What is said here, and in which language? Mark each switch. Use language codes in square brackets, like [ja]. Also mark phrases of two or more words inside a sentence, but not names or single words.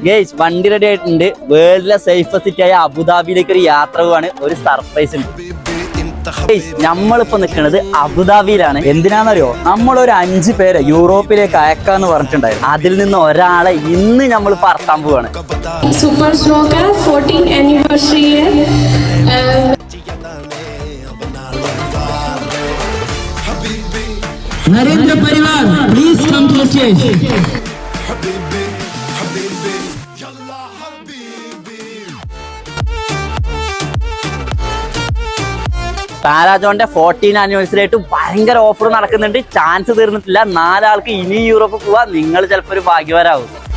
[ml] ഗൈസ് വണ്ടി റെഡി ആയിട്ടുണ്ട്. വേൾഡിലെ [en] safest city [ml] ആയ അബുദാബിയിലേക്ക് ഒരു യാത്ര പോവാണ്. ഒരു സർപ്രൈസ് ഉണ്ട്. നമ്മളിപ്പോ നിൽക്കുന്നത് അബുദാബിയിലാണ്. എന്തിനാണെന്നറിയോ, നമ്മളൊരു 5 പേരെ യൂറോപ്പിലേക്ക് അയക്കാന്ന് പറഞ്ഞിട്ടുണ്ടായിരുന്നു. അതിൽ നിന്ന് ഒരാളെ ഇന്ന് നമ്മൾ പറത്താൻ പോവാണ്. [hi] सुपर स्लो का 14th एनिवर्सरी है. [en] Narendra Parivar please come to stage. [ml] പാരാജോന്റെ 14th ആനിവേഴ്സറി ആയിട്ട് ഭയങ്കര ഓഫർ നടക്കുന്നുണ്ട്. ചാൻസ് തീർന്നിട്ടില്ല. 4 ആൾക്ക് ഇനി യൂറോപ്പ് പോവാ. നിങ്ങൾ ചിലപ്പോൾ ഒരു ഭാഗ്യവാനാവും.